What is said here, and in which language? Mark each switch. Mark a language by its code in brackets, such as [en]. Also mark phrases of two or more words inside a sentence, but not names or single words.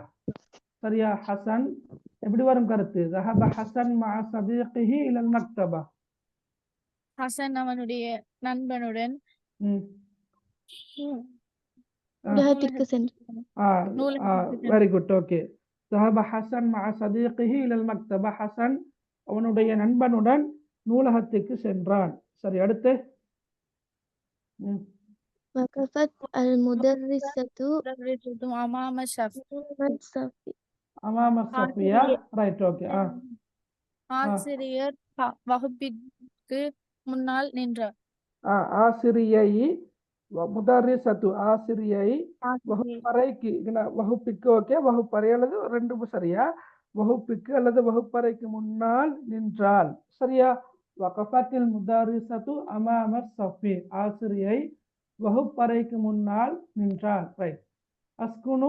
[ta] சரியா? ஹசன் எப்படி வரும் கருத்து? [ar] ذهب حسن مع صديقه إلى المكتبة. [ta] ஹசன் அவனுடைய நண்பனுடன் நூலகத்திற்கு சென்றான். [en] very good. okay. [ar] ذهب حسن مع صديقه إلى المكتبة. [ta] ஹசன் அவனுடைய நண்பனுடன் நூலகத்துக்கு சென்றான். சரி, அடுத்து. [ar] وقفت المدرسة أمام الصف. أمام الصف أمام صفيا. [en] right. okay. [ta] ஆசிரியர் வகுப்பிற்கு முன்னால் நின்றார். ஆசிரியை முதர்ரிசத்து ஆசிரியை ஆசிரியை வகுப்பறைக்கு வகுப்புக்கு ஓகே வகுப்பறை அல்லது ரெண்டும் சரியா வகுப்புக்கு அல்லது வகுப்பறைக்கு முன்னால் நின்றாள் சரியா [ar] وقفت المدرسة أمام صف [ta] ஆசிரியை வகுப்பறைக்கு முன்னால் நின்றாள் ரைட் அஸ்குனு